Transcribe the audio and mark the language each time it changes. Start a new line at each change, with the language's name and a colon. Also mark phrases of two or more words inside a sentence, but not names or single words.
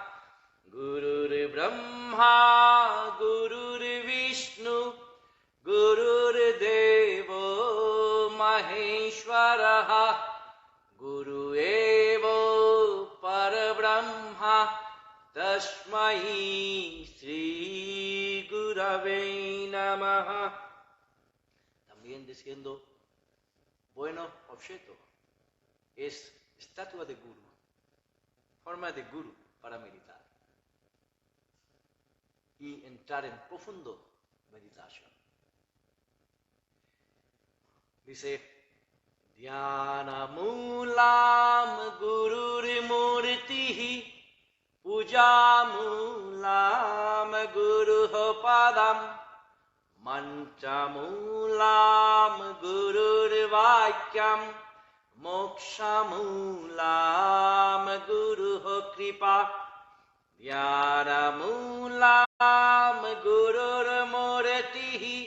Sanskrit: Gurur Brahma, Gurur Vishnu, Gurur Deva Maheshwaraha, Guru Eva Parabrahma, Tasmai Sri Gurave Gurave Namaha.
Spanish: También diciendo, bueno objeto, es estatua de guru, forma de guru para meditar y entrar en profundo meditación. Dice,
Sanskrit: Dhyana Mulam Gururimurtihi Puja Mulam Guruho Padam Mantra Mulam Gururvakyam Moksha Mulam Guruho Kripa Dhyana Mulam Gururmurtihi